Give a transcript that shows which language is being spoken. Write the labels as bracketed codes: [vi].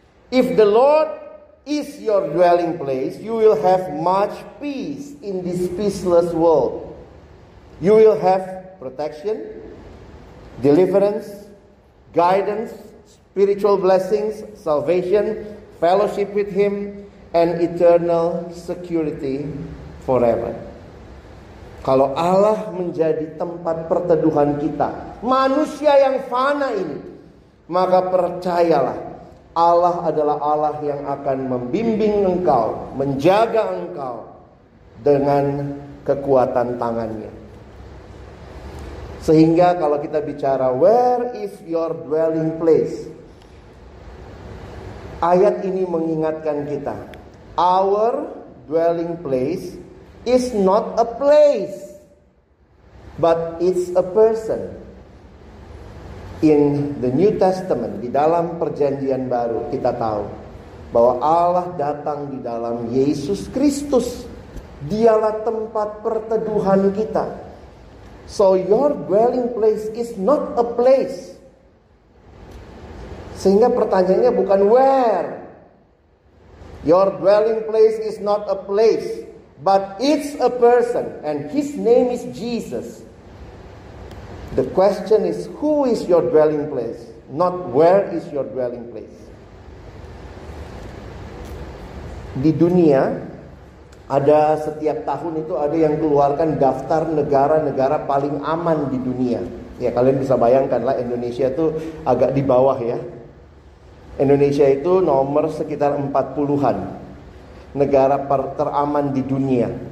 [en] If the Lord is your dwelling place, you will have much peace in this peaceless world. You will have protection, deliverance, guidance, spiritual blessings, salvation, fellowship with Him, and eternal security forever. [id] Kalau Allah menjadi tempat perteduhan kita, manusia yang fana ini, maka percayalah, Allah adalah Allah yang akan membimbing engkau, menjaga engkau dengan kekuatan tangannya. [en] Sehingga kalau kita bicara where is your dwelling place, ayat ini mengingatkan kita, our dwelling place is not a place, but it's a person. [id] In the New Testament, di dalam perjanjian baru, kita tahu bahwa Allah datang di dalam Yesus Kristus. Dialah tempat perteduhan kita. [en] So your dwelling place is not a place. Sehingga pertanyaannya bukan where. Your dwelling place is not a place, but it's a person, and His name is Jesus. The question is, who is your dwelling place? Not where is your dwelling place. [id] Di dunia, ada setiap tahun itu ada yang keluarkan daftar negara-negara paling aman di dunia. Ya, kalian bisa bayangkan lah, Indonesia itu agak di bawah ya. Indonesia itu nomor sekitar 40-an negara teraman di dunia.